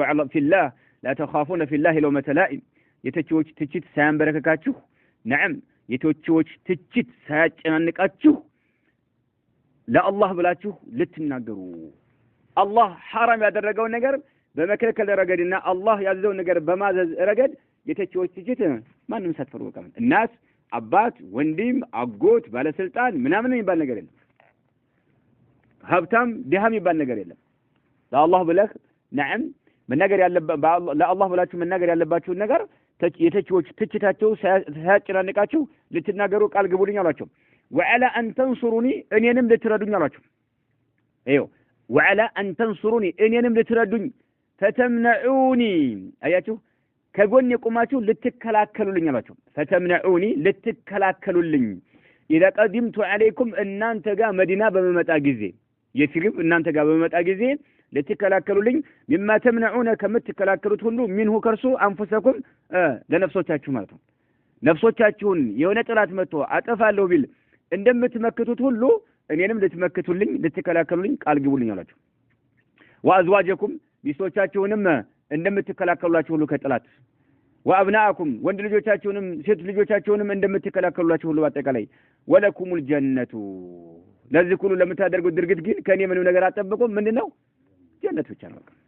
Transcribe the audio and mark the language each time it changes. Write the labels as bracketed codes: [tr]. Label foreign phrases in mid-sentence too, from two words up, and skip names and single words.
[ar] في الله لا تخافون في الله لومة لائم [am] የተቺዎች ትችት ሳያንበረከካችሁ نعم የተቺዎች ትችት ሳያጨናንቃችሁ ለአላህ ብላችሁ ልትናገሩ አላህ حرام ያደረገው ነገር በመከልከል ረገድና አላህ ያዘዘው ነገር በማዘዝ ረገድ የተቺዎች ትችት ማንንም ሳትፈሩ በቃ እናስ አባት ወንድም አጎት ባለስልጣን ምናምን የሚባል ነገር የለም ሀብታም ድሃም የሚባል ነገር የለም ለአላህ ብለህ نعم መናገር ያለበት ለአላህ ብላችሁ መናገር ያለባችሁ ነገር የተቺዎች ትችታቸው ሳያጨናንቃችሁ ልትናገሩ ቃል ግቡልኝ አላቸው [ar] وعلى ان تنصروني [am] እኔንም ልትረዱኝ አላቸው አይዮ [ar] وعلى ان تنصروني [am] እኔንም ልትረዱኝ فتمنعوني አያችሁ ከጎን የቆማችሁ ልትከላከሉልኝ አላቸው فتمنعوني ልትከላከሉልኝ [ar] اذا قدمت عليكم [am] እናንተ ጋር መዲና በመመጣ ጊዜ የትግብ እናንተ ጋር በመመጣ ጊዜ ልትከላከሉልኝ [ar] مما تمنعون [am] ከምትከላከሉት ሁሉ منه ከርሱ አንፈሰኩም ለነፍሶቻችሁ ማለት ነው ነፍሶቻችሁን የሆነ ጥላት መጥቶ አጠፋለሁ ቢል እንደምትመክቱት ሁሉ እኔንም ልትመክቱልኝ ልትከላከሉልኝ ቃል ግቡልኝ አላችሁ ወአዝዋጀኩም ሚስቶቻችሁንም እንደምትከላከሉላችሁ ሁሉ ከጥላት ወአብናአኩም ወንድ ልጆቻችሁንም ሴት ልጆቻችሁንም እንደምትከላከሉላችሁ ሁሉ አጠቃላይ [ar] ولكم الجنة [am] ለዚህ ሁሉ ለምታደርጉት ድርጊት ግን ከኔ ምንም ነገር አጠብቁም ምንድነው ጀነት ብቻ ነው